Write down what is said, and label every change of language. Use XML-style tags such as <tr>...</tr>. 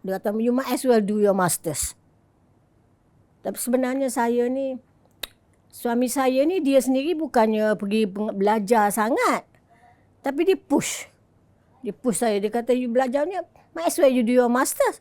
<ms>Dia kata,</ms> <en>you might as well do your masters.</en> <ms>Tapi sebenarnya suami saya ni dia sendiri bukannya pergi belajar sangat. Tapi dia</ms> <en>push.</en> <ms>Dia push saya. Dia kata,</ms> <en>you</en> <ms>belajar ni,</ms> <en>might as well you do your masters.</en>